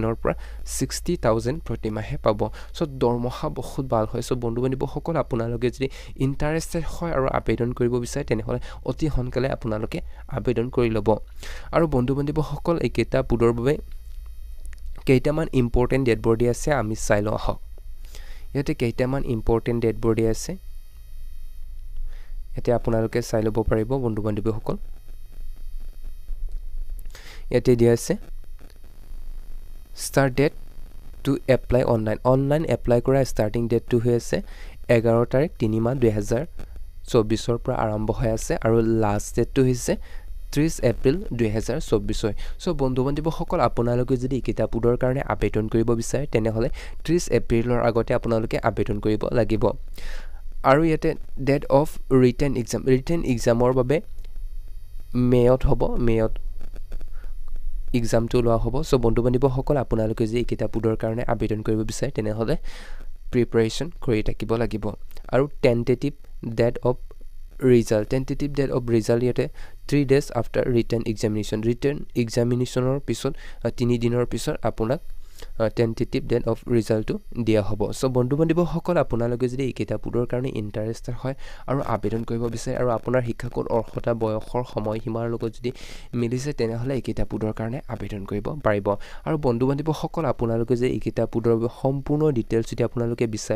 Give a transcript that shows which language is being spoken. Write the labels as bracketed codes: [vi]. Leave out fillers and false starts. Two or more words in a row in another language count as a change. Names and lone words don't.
[as] ৰ পৰা 60,000 প্ৰতি মাহে পাব সো দৰমহা বহুত ভাল হয় সো বন্ধু-বান্ধৱীসকল আপোনালোকে যদি ইন্টাৰেষ্টেড হয় আৰু আবেদন কৰিব বিচাৰে তেনেহলে অতি সোনকালে আপোনালোকে আবেদন কৰি ল'ব আৰু বন্ধু-বান্ধৱীসকল এই কিতাপবোৰৰ বাবে কেইটামান [en] important dates [as] দিয়া আছে আমি চাই লওঁ আহক ইয়াতে কেইটামান [en] important dates [as] দিয়া আছে ইয়াতে আপোনালোকে চাই ল'ব পাৰিব বন্ধু-বান্ধৱীসকল ইয়াতে দিয়া আছে [en] start date to apply online [as] apply কৰা [en] starting date [as] to হৈ আছে 11 তাৰিখ 3 মাহ 2024 ৰ পৰা আৰম্ভ হৈ আছে আৰু [en] last date [as] to হৈছে 30 এপ্ৰিল 2024 সো বন্ধু-বান্ধৱীসকল আপোনালোকে যদি কিতাপবোৰৰ কাৰণে আবেদন কৰিব বিচাৰে তেনেহলে 30 এপ্ৰিলৰ আগতে আপোনালোকে আবেদন কৰিব লাগিব আৰু ইয়াতে ডেট [en] of written exam [as] বাবে মেয়ত হ'ব মেয়ত এক্সামটো লোৱা হ'ব সো বন্ধু-বান্ধৱীসকল আপোনালোকে যদি কিতাপবোৰৰ কাৰণে আবেদন কৰিব বিচাৰে তেনেহলে প্ৰিপাৰেচন কৰি থাকিব লাগিব আৰু [en] tentative date of result tentative date of result [as] ইয়াতে [en] 3 days after written examination [as] ৰ পিছত 3 দিনৰ পিছত আপোনাক [en] tentative date of result [as] to দিয়া হ'ব সো বন্ধু বান্ধৱীসকল আপোনালোকে যদি এই কিতাপবোৰৰ কাৰণে ইন্টাৰেষ্টেড হয় আৰু আবেদন কৰিব বিচাৰে আৰু আপোনাৰ শিক্ষাগত অৰ্হতা বয়সৰ সময়সীমাৰ লগত যদি মিলিছে তেনেহলে এই কিতাপবোৰৰ কাৰণে আবেদন কৰিব পাৰিব আৰু বন্ধু বান্ধৱীসকল আপোনালোকে যে এই কিতাপবোৰৰ সম্পূৰ্ণ ডিটেইলছ যদি আপোনালোকে বিচাৰে